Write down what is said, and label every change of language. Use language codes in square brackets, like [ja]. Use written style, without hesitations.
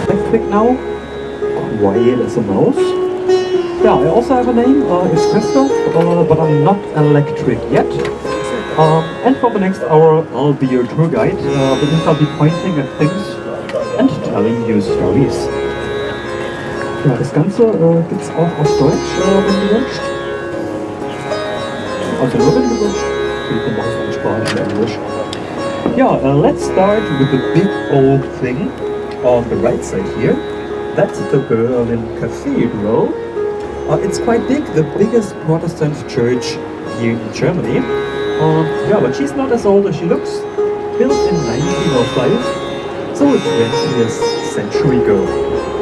[en] Quick now, quiet as a mouse. Yeah, I also have a name, it's Christoph, but I'm not electric yet. And for the next hour, I'll be your tour guide, because I'll be pointing at things and telling you stories. [de] Ja, das Ganze gibt's auch auf Deutsch, wenn du wünschst. Also nur wenn du wünschst. Ich bin auch in Spanisch und Englisch. [en] Yeah, let's start with the big old thing on the right side here. That's the Berlin Cathedral. It's quite big, the biggest Protestant church here in Germany. Yeah, but she's not as old as she looks. Built in 1905, so a 20th century ago.